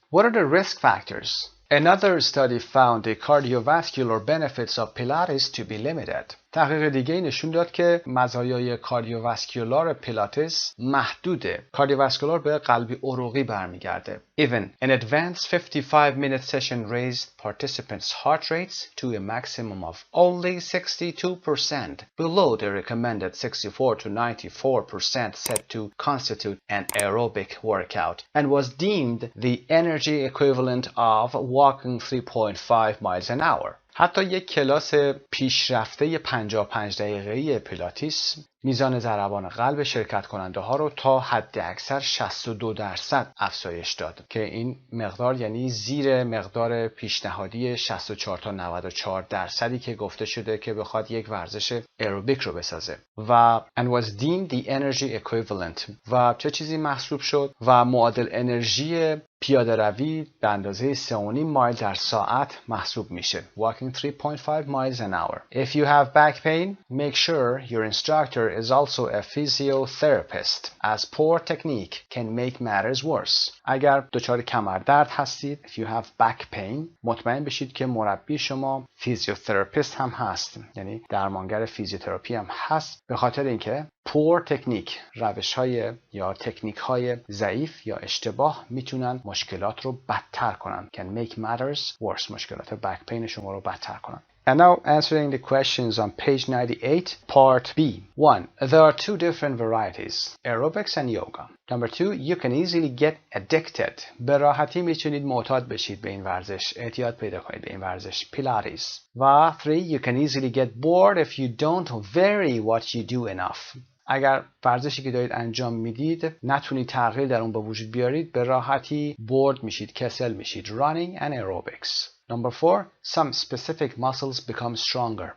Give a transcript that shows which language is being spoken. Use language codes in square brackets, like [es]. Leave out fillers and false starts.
[en] What are the risk factors? Another study found the cardiovascular benefits of Pilates to be limited. [fa] تحقیق دیگه نشون داد که مزایای کاردیوواسکولار پیلاتس محدوده. کاردیوواسکولار به قلبی عروقی برمیگرده. [en] Even an advanced 55-minute session raised participants' heart rates to a maximum of only 62% below the recommended 64 to 94% said to constitute an aerobic workout and was deemed the energy equivalent of walking 3.5 miles an hour. [fa] حتی یک کلاس پیشرفته 55 دقیقه‌ای پیلاتیس میزان ضربان قلب شرکت کننده ها رو تا حد اکثر 62% افزایش داد که این مقدار یعنی زیر مقدار پیشنهادی 64 تا 94% که گفته شده که بخواد یک ورزش ایروبیک رو بسازه. و [en] and was deemed the energy equivalent [fa] و چه چیزی محسوب شد؟ و معادل انرژی پیاده روی به اندازه 3.5 مایل در ساعت محسوب میشه. [en] Walking 3.5 miles an hour. If you have back pain, make sure your instructor is also a physiotherapist, as poor technique can make matters worse. [fa] اگر دچار کمردرد هستید، [en] if you have back pain، [fa] مطمئن بشید که مربی شما فیزیوتراپیست هم هست، یعنی درمانگر فیزیوتراپی هم هست، به خاطر اینکه [en] poor technique، [fa] روش‌های یا تکنیک‌های ضعیف یا اشتباه میتونن مشکلات رو بدتر کنن. [en] can make matters worse، [fa] مشکلات back pain شما رو بدتر کنن. [en] And now answering the questions on page 98, part B. 1. There are two different varieties, aerobics and yoga. Number 2. You can easily get addicted. [fa] به راحتی میتونید معتاد بشید به این ورزش، اعتیاد پیدا کنید به این ورزش، پیلاتیس. و 3. [en] You can easily get bored if you don't vary what you do enough. [fa] اگر ورزشی که دارید انجام میدید نتونید تغییر در اون به وجود بیارید، به راحتی بورد میشید، کسل میشید. [en] Running and aerobics. Number 4. Some specific muscles become stronger.